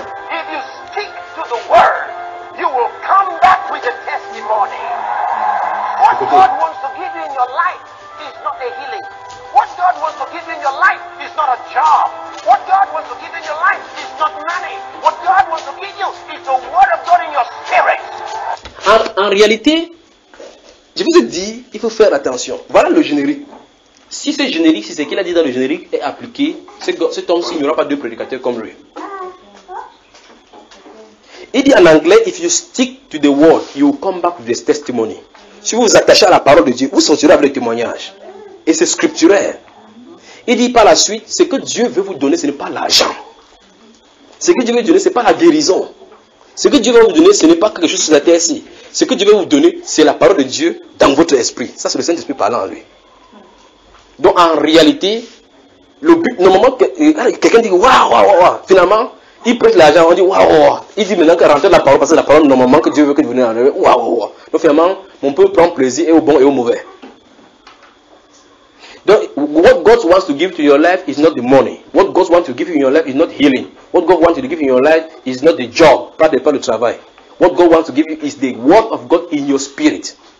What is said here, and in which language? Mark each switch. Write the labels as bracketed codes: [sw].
[en] If you speak to the word, you will come back with a testimony. What God wants to give you in your life is not a healing. What God wants to give you in your life is not a job. What God wants to give you in your life is not money. What God wants to give you is the word of God in your spirit. [fr] En réalité, je vous ai dit, il faut faire attention. Voilà le générique. Si ce générique, si ce qu'il a dit dans le générique est appliqué, cet homme-ci n'y aura pas deux prédicateurs comme lui. Il dit en anglais, [en] if you stick to the word, you will come back with this testimony. [fr] Si vous vous attachez à la parole de Dieu, vous sortirez avec le témoignage. Et c'est scripturaire. Il dit par la suite, ce que Dieu veut vous donner, ce n'est pas l'argent. Ce que Dieu veut donner, ce n'est pas la guérison. Ce que Dieu veut vous donner, ce n'est pas quelque chose sur la terre ici. Ce que Dieu veut vous donner, c'est la parole de Dieu dans votre esprit. Ça, c'est le Saint-Esprit parlant à lui. Donc, en réalité, le but, normalement, quelqu'un dit waouh. Finalement, il prête l'argent, on dit waouh. Il dit maintenant que rentrez la parole, parce que la parole, normalement, que Dieu veut que vous venez enlever, waouh. Donc, finalement, on peut prendre plaisir et au bon et au mauvais. [en] Donc, what God wants to give to your life is not the money. What God wants to give in your life is not healing. What God wants to give in your life is not the job, [fr] pas le travail. [en] What God wants to give you is the word of God in your spirit.